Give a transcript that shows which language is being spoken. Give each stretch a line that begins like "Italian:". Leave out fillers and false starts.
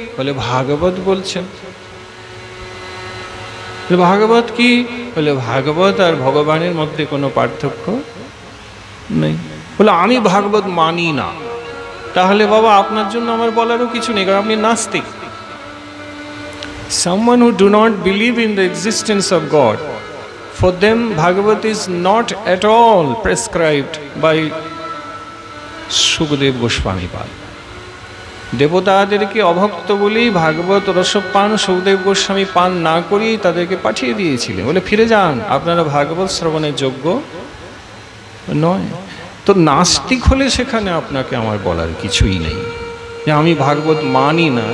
Bangla: বলে ভাগবত বলছেন। ভাগবত কি? বলে ভাগবত আর ভগবানের মধ্যে কোনো পার্থক্য নেই। বলে আমি ভাগবত মানি না। তাহলে বাবা আপনার জন্য আমার বলারও কিছু নেই, কারণ আপনি নাস্তিক।
English: Someone who do not believe in the existence of God, for them Bhagavad is not at all prescribed by Sukadeva Goswami Pal.
Bangla: দেবতাদেরকে অভক্ত বলেই ভাগবত রসপান সুখদেব গোস্বামী পান না করেই তাদেরকে পাঠিয়ে দিয়েছিলেন, বলে ফিরে যান, আপনারা ভাগবত শ্রবণের যোগ্য নয়। তো নাস্তিক হলে সেখানে আপনাকে আমার বলার কিছুই নেই, যে আমি ভাগবত মানি না।